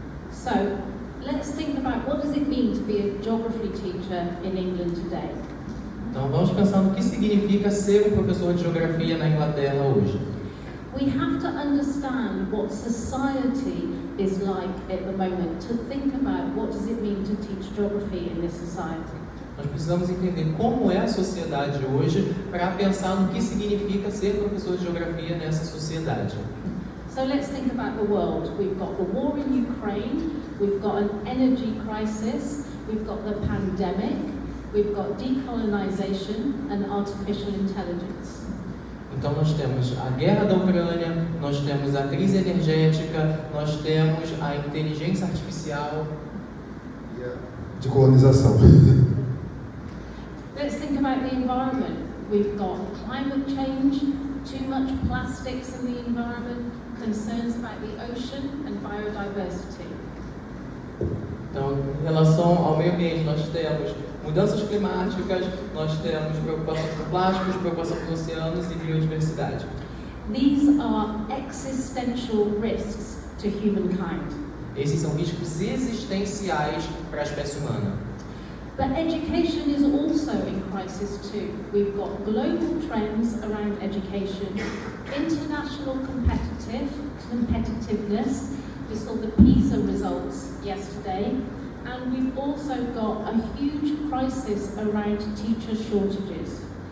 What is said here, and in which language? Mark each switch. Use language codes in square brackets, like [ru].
[en] So, let's think about what does it mean to be a geography teacher in England today. [pt] Então vamos pensar no que significa ser um professor de geografia na Inglaterra hoje. [en] We have to understand what society is like at the moment to think about what does it mean to teach geography in this society. [pt] Nós precisamos entender como é a sociedade hoje para pensar no que significa ser professor de geografia nessa sociedade. [en] So let's think about the world. We've got the war in Ukraine, we've got an energy crisis, we've got the pandemic, we've got decolonization and artificial intelligence. [pt] Então nós temos a guerra da Ucrânia, nós temos a crise energética, nós temos a inteligência artificial De colonização. [en] Let's think about the environment. We've got climate change, too much plastics in the environment, concerns about the ocean and biodiversity. [pt] Então, em relação ao meio ambiente, nós temos mudanças climáticas, nós temos preocupação com plásticos, preocupação com oceanos e biodiversidade. [en] These are existential risks to humankind. [pt] Esses são riscos existenciais para a espécie humana. [en] But education is also in crisis too. We've got global trends around education, international competitiveness. We saw the PISA results yesterday, and we've also got a huge crisis around teacher shortages.